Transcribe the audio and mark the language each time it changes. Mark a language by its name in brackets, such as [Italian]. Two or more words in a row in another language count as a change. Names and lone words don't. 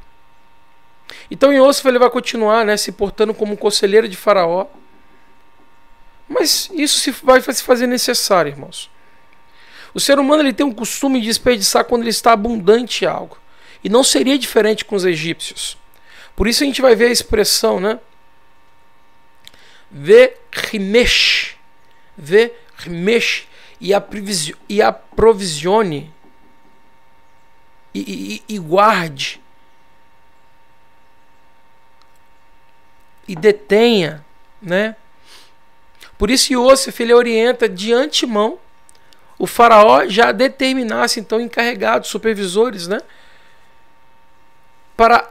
[Portuguese] Então Iosef ele vai continuar, né, se portando como um conselheiro de Faraó. Mas isso vai se fazer necessário, irmãos. O ser humano ele tem um costume de desperdiçar quando ele está abundante em algo. E não seria diferente com os egípcios. Por isso a gente vai ver a expressão, né? [Hebrew] Ve-rimesh. Ve-rimesh. [Portuguese] E aprovisione. E guarde. E detenha, né? Por isso Iosef ele orienta de antemão o faraó já determinasse então encarregados, supervisores, né, para